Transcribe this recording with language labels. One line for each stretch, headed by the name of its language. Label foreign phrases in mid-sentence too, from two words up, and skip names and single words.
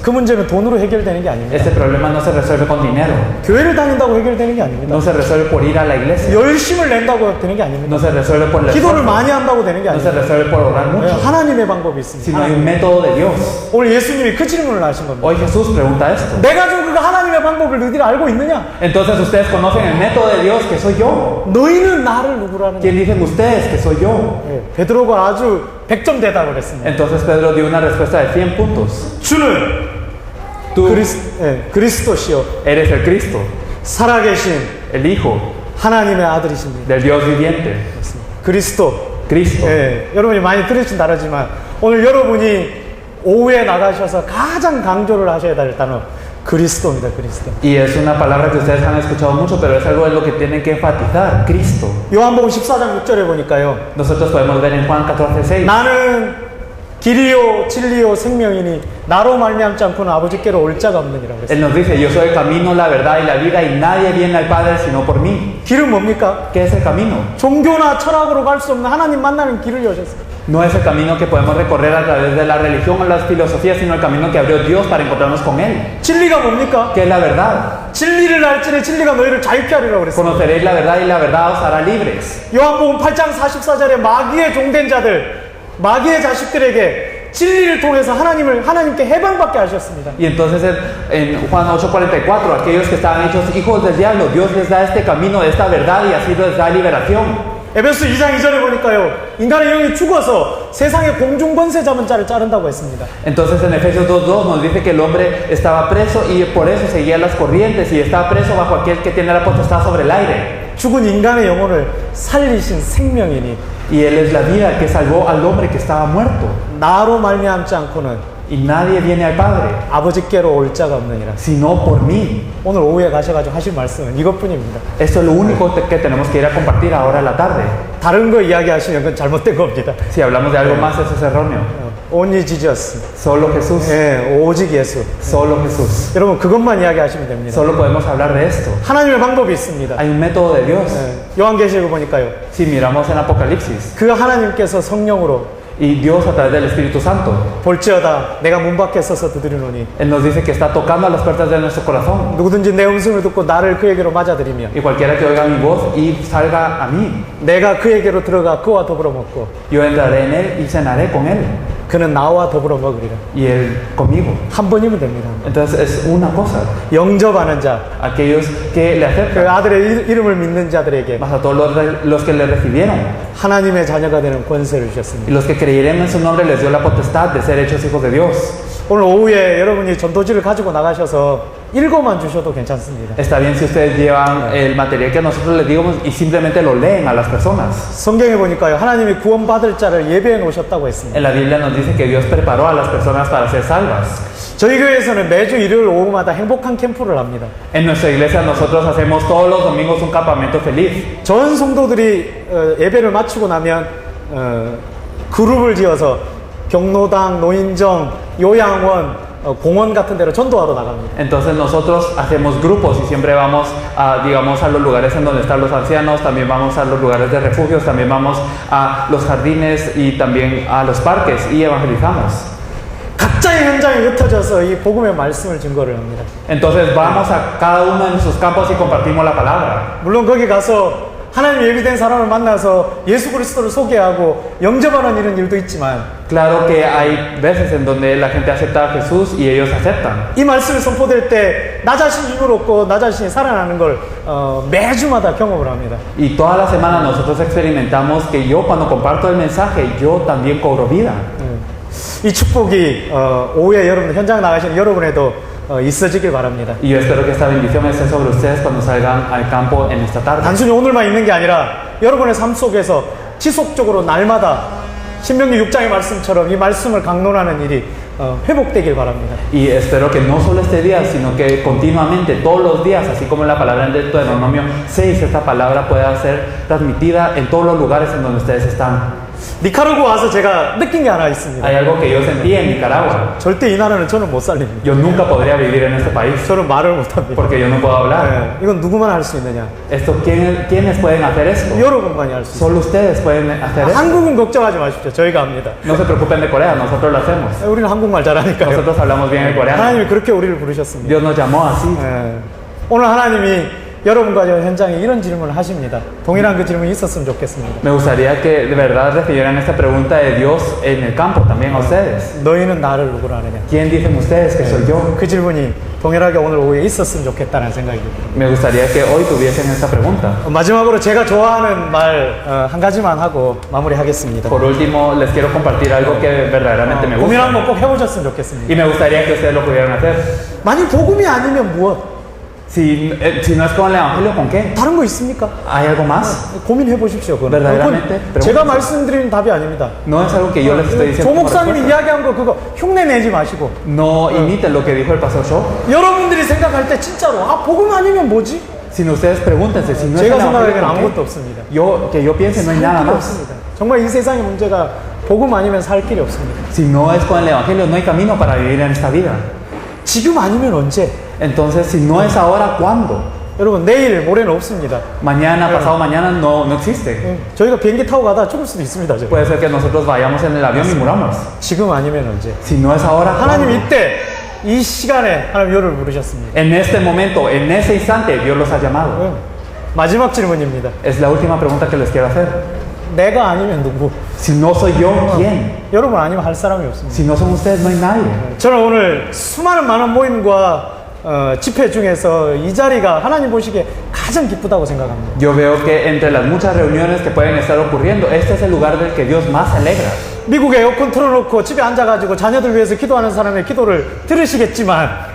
Korean: 그 문제는 돈으로 해결되는 게 아닙니다.
Spanish: Este problema no se resuelve con dinero.
Korean: 교회를 다닌다고 해결되는 게 아닙니다.
Spanish: No se resuelve por ir a la iglesia.
Korean: 열심을 낸다고 되는 게 아닙니다.
Spanish: No se resuelve por el
Korean: 기도를
Spanish: esfuerzo.
Korean: 많이 한다고 되는 게
Spanish: No se
Korean: 아닙니다.
Spanish: resuelve por orar
Korean: 네,
Spanish: mucho.
Korean: 하나님의 방법이 있습니다.
Spanish: Sino hay un método de Dios.
Korean: 오늘 예수님이 그 질문을 하신 겁니다.
Spanish: Hoy Jesús pregunta esto.
Korean: 내가 준 그 하나님의 방법을 너희들이 알고 있느냐?
Spanish: Entonces ustedes conocen el método de Dios que soy yo.
Korean: 너희는 나를 누구라는
Spanish: ¿Quién dicen ustedes que soy yo?
Korean: 네, 베드로가 아주 100점 대답을 했습니다.
Spanish: Entonces Pedro dio una respuesta de 100 puntos.
Korean: 주는
Spanish: Tú
Korean: 그리스도시요
Spanish: eres el Cristo,
Korean: 살아계신
Spanish: el Hijo
Korean: 하나님의 아들이십니다.
Spanish: del Dios viviente.
Korean: 그리스도.
Spanish: Cristo.
Korean: 여러분이 많이 들으신 단어지만 오늘 여러분이 오후에 나가셔서 가장 강조를 하셔야 될 단어 그리스도입니다. 그리스도.
Spanish: Y es una palabra que ustedes han escuchado mucho, pero es algo en lo que tienen que enfatizar. Cristo.
Korean: 요한복음 14장 6절에 보니까요.
Spanish: Nosotros podemos ver en Juan 14:6.
Korean: 나는 길이요 진리요 생명이니 나로 말미암지 않고는 아버지께로 올 자가 없느니라 그랬어요.
Spanish: Él nos dice, yo soy el camino, la verdad y la vida y nadie viene al Padre sino por mí.
Korean: 길은 뭡니까?
Spanish: ¿Qué es el camino?
Korean: 종교나 철학으로 갈 수 없는 하나님 만나는 길을 여셨어요.
Spanish: No es el camino que podemos recorrer a través de la religión o las filosofías, sino el camino que abrió Dios para encontrarnos con Él.
Korean: 진리가 뭡니까?
Spanish: ¿Qué es la verdad?
Korean: 진리를 알지니 진리가 너희를 자유케 하리라고 그랬어요.
Spanish: Conoceréis la verdad y la verdad os hará libres.
Korean: 요한복음 8장 44절에 마귀의 종된 자들, 마귀의 자식들에게 진리를 통해서 하나님께 해방받게 하셨습니다.
Spanish: Y entonces en Juan 8:44, aquellos que estaban hechos hijos del diablo, Dios les da este camino, esta verdad y así les da liberación.
Korean: 에베소 2장 2절에 보니까요. 인간의 영이 죽어서 세상의 공중 권세 잡은 자를 자른다고 했습니다.
Spanish: Entonces en Efesios 2:2 nos dice que el hombre estaba preso y por eso seguía las corrientes y estaba preso bajo aquel que tiene la potestad sobre el aire.
Korean: 죽은 인간의 영혼을 살리신 생명이니
Spanish: Y Él es la vida que salvó al hombre que estaba muerto.
Korean: 나로 말미암지 않고는
Spanish: Y nadie viene al Padre,
Korean: 아버지께로 올 자가 없느니라.
Spanish: sino por mí.
Korean: 오늘 오후에 가셔가지고 하실 말씀은 이것뿐입니다.
Spanish: Esto es lo único que tenemos que ir a compartir ahora en la tarde.
Korean: 다른 거 이야기하시면 그건 잘못된 겁니다.
Spanish: Si hablamos de algo más, eso es erróneo.
English: Only Jesus.
Spanish: Solo Jesús.
Korean: 오직 예수.
Spanish: Solo Jesús.
Korean: 여러분 그것만 이야기하시면 됩니다.
Spanish: Solo podemos hablar de esto.
Korean: 하나님의 방법이 있습니다.
Spanish: Hay un método de Dios.
Korean: 요한계시록 보니까요.
Spanish: Si miramos en Apocalipsis,
Korean: 그 하나님께서 성령으로
Spanish: y Dios a través del Espíritu Santo,
Korean: 볼지어다 내가 문 밖에 서서 두드리노니
Spanish: Él nos dice que está tocando a las puertas de nuestro corazón.
Korean: 누구든지 내 음성을 듣고 나를 그에게로 맞아들이면
Spanish: Y cualquiera que oiga mi voz y salga a mí,
Korean: 내가 그에게로 들어가 그와 더불어 먹고
Spanish: yo entraré en Él y cenaré con Él.
Korean: 그는 나와 더불어 먹으리라.
Spanish: Y Él conmigo.
Korean: 한 번이면 됩니다.
Spanish: Entonces es una cosa.
Korean: 영접하는 자,
Spanish: Aquellos que le
Korean: 그
Spanish: aceptan,
Korean: 아들의 이름을 믿는 자들에게
Spanish: más a todos los que le recibieron.
Korean: 하나님의 자녀가 되는 권세를 주셨습니다.
Spanish: Y los que creyeron en su nombre les dio la potestad de ser hechos hijos de Dios.
Korean: 오늘 오후에 여러분이 전도지를 가지고 나가셔서 읽어만 주셔도 괜찮습니다.
Spanish: Está bien si ustedes llevan el material que nosotros les digamos y simplemente lo leen a las personas.
Korean: 성경에 보니까요, 하나님이 구원받을 자를 예배해 놓으셨다고 했습니다.
Spanish: En la Biblia nos dice que Dios preparó a las personas para ser salvas.
Korean: 저희 교회에서는 매주 일요일 오후마다 행복한 캠프를 합니다.
Spanish: En nuestra iglesia nosotros hacemos todos los domingos un campamento feliz.
Korean: 전 성도들이 예배를 마치고 나면 그룹을 지어서 경로당, 노인정, 요양원, 공원 같은 데로 전도하러 나갑니다.
Spanish: Entonces nosotros hacemos grupos y siempre vamos a, digamos, a los lugares en donde están los ancianos, también vamos a los lugares de refugios, también vamos a los jardines y también a los parques y evangelizamos.
Korean: 각자의 현장에 흩어져서 이 복음의 말씀을 증거를 합니다.
Spanish: Entonces vamos a cada uno de nuestros campos y compartimos la palabra.
Korean: 물론 거기 가서 하나님 예비된 사람을 만나서 예수 그리스도를 소개하고 영접하는 이런 일도 있지만
Spanish: Claro que hay veces en donde la gente acepta a Jesús y ellos aceptan.
Korean: 이 말씀이 선포될 때 나 자신이 힘을 얻고 나 자신이 살아나는 걸 매주마다 경험을 합니다.
Spanish: Y toda la semana nosotros experimentamos que yo cuando comparto el mensaje, yo también cobro vida.
Korean: 이 축복이 오후에 여러분 현장 나가시는 여러분에도 있어지길 바랍니다.
Spanish: Y yo espero que esta bendición esté sobre ustedes cuando salgan al campo en esta tarde.
Korean: 단순히 오늘만 있는 게 아니라 여러분의 삶 속에서 지속적으로 날마다 신명기 6장의 말씀처럼 이 말씀을 강론하는 일이 회복되길 바랍니다.
Spanish: Y espero que no solo este día, sino que continuamente, todos los días, así como en la palabra en Deuteronomio 6, esta palabra pueda ser transmitida en todos los lugares en donde ustedes están.
Korean: 니카라구아 와서 제가 느낀 게 하나 있습니다.
Spanish: Hay algo que yo sentí en Nicaragua.
Korean: 절대 이 나라는 저는 못 살립니다.
Spanish: Yo nunca podría vivir en este país
Korean: 저는 말을 못 합니다.
Spanish: porque yo no puedo hablar.
Korean: 네, 이건 누구만 할 수 있느냐?
Spanish: Esto, ¿quiénes pueden hacer esto?
Korean: 여러분만이 할 수 있어요.
Spanish: Solo ustedes pueden hacer esto.
Korean: 한국은 걱정하지 마십시오. 저희가 합니다.
Spanish: No se preocupen de Corea, nosotros lo hacemos.
Korean: 우리는 한국말 잘하니까요.
Spanish: Nosotros hablamos bien el coreano.
Korean: 하나님이 그렇게 우리를 부르셨습니다.
Spanish: Dios nos llamó así.
Korean: 예. 오늘 하나님이 여러분과 저 현장에 이런 질문을 하십니다. 동일한 그 질문이 있었으면 좋겠습니다.
Spanish: Me gustaría que de verdad recibieran esta pregunta de Dios en el campo también a ustedes.
Korean: 너희는 나를 누구로 아느냐?
Spanish: ¿Quién dicen ustedes que soy yo?
Korean: 그 질문이 동일하게 오늘 오후에 있었으면 좋겠다는 생각이 듭니다.
Spanish: Me gustaría que hoy tuviesen esta pregunta.
Korean: 마지막으로 제가 좋아하는 말 한 가지만 하고 마무리하겠습니다.
Spanish: Por último, les quiero compartir algo que verdaderamente me
Korean: 고민
Spanish: gusta.
Korean: 한번 꼭 해보셨으면 좋겠습니다.
Spanish: Y me gustaría que ustedes lo pudieran hacer.
Korean: 만약 복음이 아니면 무엇?
Spanish: Si no es con el Evangelio, ¿con qué?
Korean: 다른 거 있습니까?
Spanish: ¿Hay algo más?
Korean: 고민해 보십시오. 그건
Spanish: verdaderamente
Korean: 제가 말씀드리는 답이 아닙니다.
Spanish: No es algo que yo les estoy diciendo.
Korean: 조
Spanish: como
Korean: 목사님이
Spanish: respuesta.
Korean: 이야기한 거 그거 흉내 내지 마시고
Spanish: No imiten lo que dijo el pastor Shaw.
Korean: 여러분들이 생각할 때 진짜로 복음 아니면 뭐지?
Spanish: Sino ustedes pregúntense si no es el
Korean: 제가
Spanish: Evangelio,
Korean: 생각하기에는
Spanish: ¿con qué?
Korean: 아무것도 없습니다.
Spanish: Que yo piense no hay nada
Korean: 살 길이
Spanish: más.
Korean: 없습니다. 정말 이 세상의 문제가 복음 아니면 살 길이 없습니다.
Spanish: Si no es con el Evangelio, no hay camino para vivir en esta vida.
Korean: 지금 아니면 언제?
Spanish: Entonces, si no es ahora, ¿cuándo?
Korean: 여러분 내일 모레는 없습니다.
Spanish: Mañana, pasado mañana, no existe.
Korean: 저희가 비행기 타고 가다 죽을 수도 있습니다. 저.
Spanish: Puede ser que nosotros vayamos en el avión y muramos.
Korean: 지금 아니면 언제?
Spanish: Si no es ahora,
Korean: 하나님
Spanish: ¿cuándo?
Korean: 이때 이 시간에 하나님 여러분을 부르셨습니다.
Spanish: En este momento, en ese instante, Dios los ha llamado.
Korean: 마지막 질문입니다.
Spanish: Es la última pregunta que les quiero hacer.
Korean: 내가 아니면 누구?
Spanish: Si no soy yo, ¿quién?
Korean: 여러분 아니면 할 사람이 없습니다.
Spanish: Si no son ustedes, no hay nadie.
Korean: 저는 오늘 수많은 많은 모임과 집회 중에서 이 자리가 하나님 보시기에 가장 기쁘다고 생각합니다.
Spanish: Yo veo que entre las muchas reuniones que pueden estar ocurriendo, este es el lugar del que Dios más se alegra.
Korean: 미국에 에어컨 틀어놓고 집에 앉아가지고 자녀들 위해서 기도하는 사람의 기도를 들으시겠지만